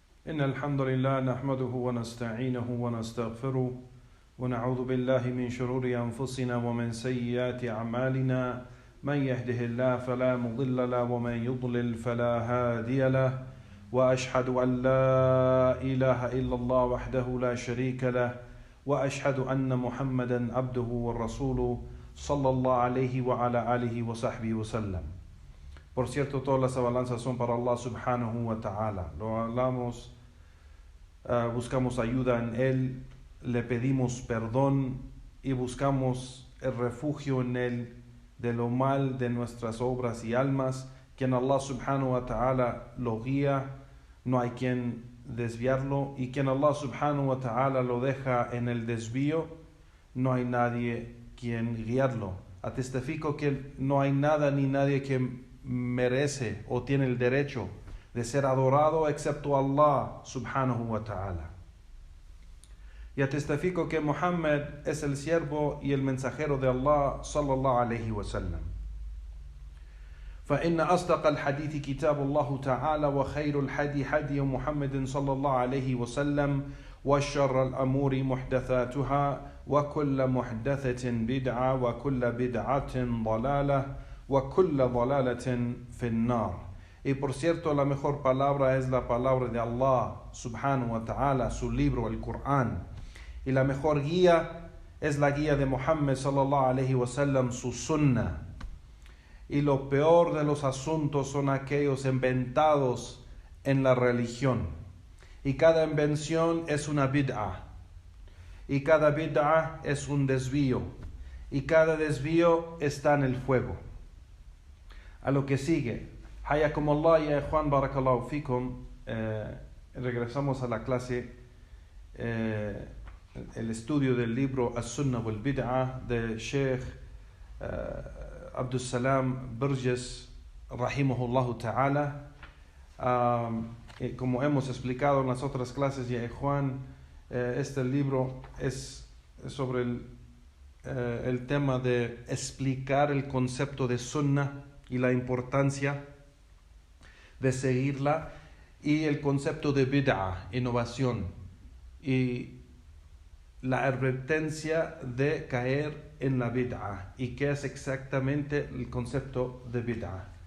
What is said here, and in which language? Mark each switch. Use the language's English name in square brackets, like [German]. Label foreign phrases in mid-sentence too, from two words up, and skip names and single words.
[Arabic] إن الحمد لله نحمده ونستعينه ونستغفره ونعوذ بالله من شرور أنفسنا ومن سيئات أعمالنا من يهده الله فلا مضل له ومن يضلل فلا هادي له وأشهد أن لا إله إلا الله وحده لا شريك له وأشهد أن محمدا عبده ورسوله صلى الله عليه وعلى آله وصحبه وسلم. [Spanish] Por cierto, todas las alabanzas son para Allah [Arabic] سبحانه وتعالى. [Spanish] Lo hablamos, buscamos ayuda en Él, le pedimos perdón y buscamos el refugio en Él de lo mal de nuestras obras y almas. Quien Allah [Arabic] سبحانه وتعالى [Spanish] lo guía, no hay quien desviarlo, y quien Allah [Arabic] سبحانه وتعالى [Spanish] lo deja en el desvío, no hay nadie quien guiarlo. Atestifico que no hay nada ni nadie que merece o tiene el derecho de ser adorado excepto Allah [Arabic] سبحانه وتعالى. [Spanish] Y atestifico que Muhammad es el siervo y el mensajero de Allah [Arabic] صلى الله عليه وسلم. فإن أصدق الحديث كتاب الله تعالى وخير الحدي حدي محمد صلى الله عليه وسلم وشر الأمور محدثاتها وكل محدثة بدعة وكل بدعة ضلالة وكل ضلالة في النار. [Spanish] Y por cierto, la mejor palabra es la palabra de Allah [Arabic] سبحانه وتعالى, [Spanish] su libro, el Corán. Y la mejor guía es la guía de Muhammad [Arabic] صلى الله عليه وسلم, [Spanish] su sunnah. Y lo peor de los asuntos son aquellos inventados en la religión. Y cada invención es una bid'ah. Y cada bid'ah es un desvío. Y cada desvío está en el fuego. A lo que sigue. [Arabic] حياكم الله يا [Spanish] Juan, [Arabic] بارك الله فيكم. [Spanish] Regresamos a la clase, el estudio del libro As-Sunnah wal Bid'ah de Sheikh Abdul Salam Burgess [Arabic] رحمه الله تعالى. [Spanish] Como hemos explicado en las otras clases, ya Juan, este libro es sobre el tema de explicar el concepto de sunnah y la importancia de seguirla, y el concepto de bid'ah, innovación, y la advertencia de caer en la bid'ah, y qué es exactamente el concepto de bid'ah.